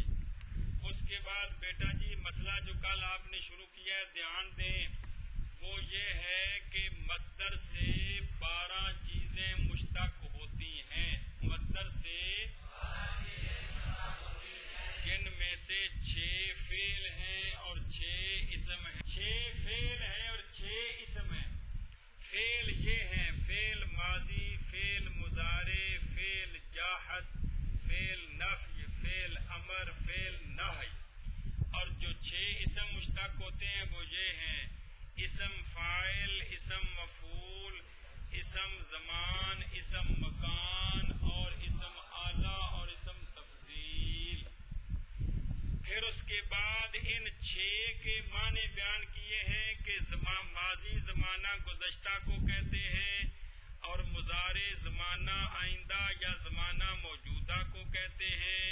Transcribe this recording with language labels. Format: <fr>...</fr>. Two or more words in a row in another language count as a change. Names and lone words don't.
<ur>اس کے بعد بیٹا جی مسئلہ جو کل آپ نے شروع کیا ہے دھیان دیں، وہ یہ ہے کہ مصدر سے 12 چیزیں مشتق ہوتی ہیں، مصدر سے جن میں سے 6 فعل ہیں اور 6 اسم ہیں، 6 فعل ہیں اور 6 اسم ہیں۔ فعل یہ ہیں، فعل ماضی، فعل مضارع، فعل جاحد، فعل نفی، فعل امر، فعل نہی۔ اور جو 6 اسم مشتق ہوتے ہیں وہ یہ ہیں، اسم فاعل، اسم مفعول، اسم زمان، اسم مکان، اور اسم آلہ اور اسم تفضیل۔ پھر اس کے بعد ان 6 کے معنی بیان کیے ہیں کہ ماضی زمانہ گزشتہ کو کہتے ہیں، اور مضارع زمانہ آئندہ یا زمانہ موجودہ کو کہتے ہیں۔</ur>